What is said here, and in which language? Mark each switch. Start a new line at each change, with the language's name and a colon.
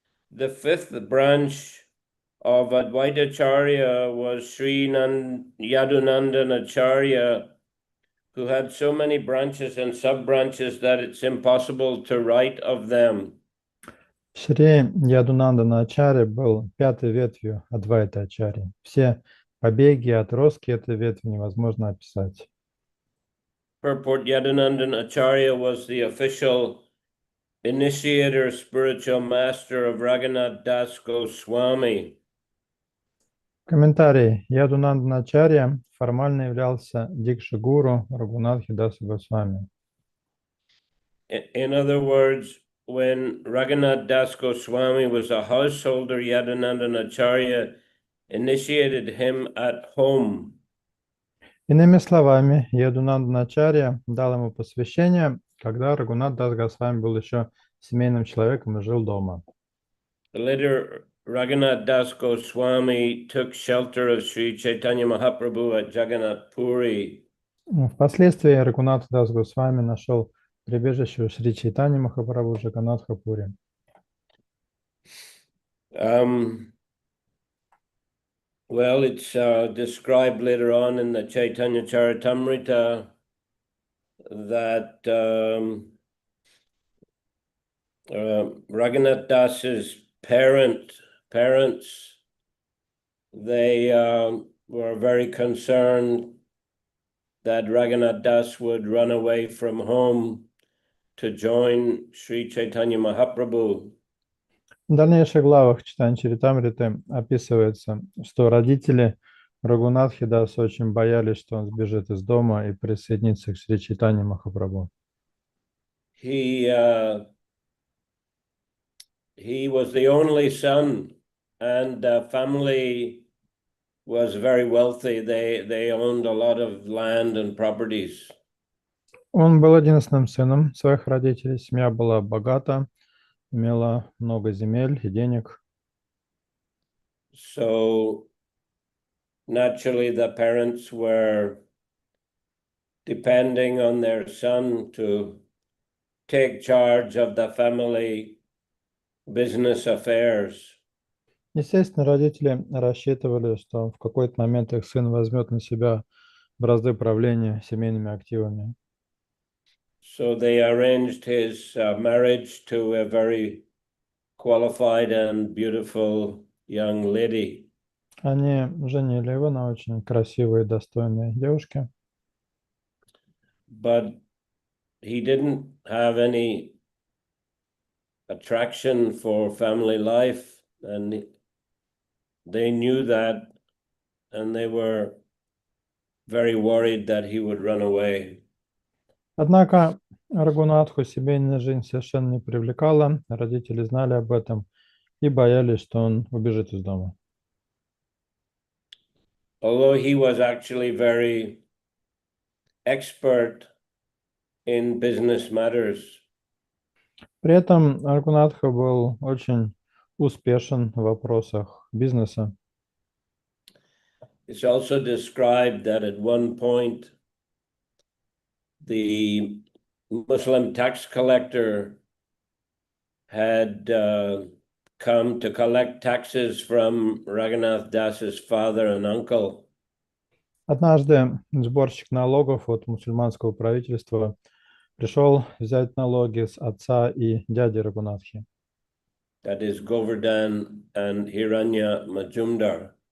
English: The fifth branch of Advaita Acharya was Sri Yadunandan Acharya, who had so many branches and sub-branches that it's impossible to write of them.
Russian: Шри Ядунандана Ачарья был пятой ветвью Адвайта Ачарьи. Все побеги и отростки этой ветви невозможно описать.
English: Purport: Yadunandan Acharya was the official initiator, spiritual master of Raghunath Das Goswami.
Russian: Комментарий. Ядунандана Ачарья формально являлся дикши-гуру Рагунатхи Даса Госвами.
English: In other words, when Raghunath Das Goswami was a householder, Yadunandan Acharya initiated him at home.
Russian: Иными словами, Ядунандана Ачарья дал ему посвящение, когда Рагунат Дас Госвами был еще семейным человеком и жил дома.
English: Later, Raghunath Das Goswami took shelter of Shri Chайтанья Mahaprabhu at Jagannath Puri.
Russian: Впоследствии Рагунат Дас Госвами нашел прибежище у Шри Чайтаньи Махапрабху в Джаганнатха-пури.
English: Well, it's described later on in the Chайтанья Charitamriта that Raghunath Das's parents, they were very concerned that Raghunath Das would run away from home to join Shri Chaitanya Mahaprabhu.
Russian: В дальнейших главах Чайтаньи Чаритамриты описывается, что родители Рагунатхи Даса очень боялись, что он сбежит из дома и присоединится к Шри Чайтаньи Махапрабху.
English: He was the only son, and the family was very wealthy. They owned a lot of land and properties.
Russian: Он был единственным сыном своих родителей. Семья была богата, имела много земель и денег.
English: So naturally, the parents were depending on their son to take charge of the family business affairs.
Russian: Естественно, родители рассчитывали, что в какой-то момент их сын возьмет на себя бразды правления семейными активами.
English: So they arranged his marriage to a very qualified and beautiful young lady.
Russian: Они женили его на очень красивой и достойной девушке.
English: But he didn't have any attraction for family life, and they knew that, and they were very worried that he would run away.
Russian: Однако Рагунатху семейная жизнь совершенно не привлекала. Родители знали об этом и боялись, что он убежит из дома.
English: Although he was actually very expert in business matters.
Russian: При этом Рагунатха был очень успешен в вопросах бизнеса.
English: It's also described that at one point the Muslim tax collector had come to collect taxes from Raghunath Das's father and uncle.
Russian: Однажды сборщик налогов от мусульманского правительства пришел взять налоги с отца и дяди Рагунатхи.
English: That is Govardhan and Hiranya Majumdar.